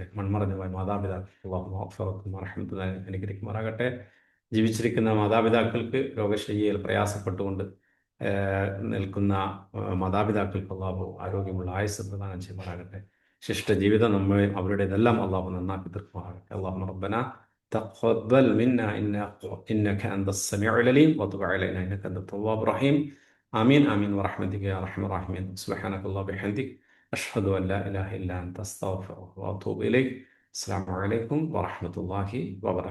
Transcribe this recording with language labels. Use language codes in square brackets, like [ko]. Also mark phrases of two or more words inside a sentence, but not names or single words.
[ml] മൺമറഞ്ഞുപോയ മാതാപിതാക്കൾ അള്ളാഹു മഗ്ഫിറത്തും റഹ്മത്തും അനുഗ്രഹിക്കുമാറാകട്ടെ. ജീവിച്ചിരിക്കുന്ന മാതാപിതാക്കൾക്ക് രോഗശയ്യയിൽ പ്രയാസപ്പെട്ടുകൊണ്ട് നിൽക്കുന്ന മാതാപിതാക്കൾക്ക് അള്ളാഹു ആരോഗ്യമുള്ള ആയുസ്സ് പ്രദാനം ചെയ്യുമാറാകട്ടെ. ശിഷ്ട ജീവിതം അവരുടേതെല്ലാം അള്ളാഹു നന്നാക്കി തീർക്കുമാറാകട്ടെ. [ar] اللهم ربنا تقبل منا إنك أنت السميع العليم وتب علينا إنك أنت التواب الرحيم. آمين آمين برحمتك يا أرحم الراحمين. سبحانك اللهم وبحمدك أشهد أن لا إله إلا أنت أستغفرك وأتوب إليك. السلام عليكم ورحمة الله وبركاته.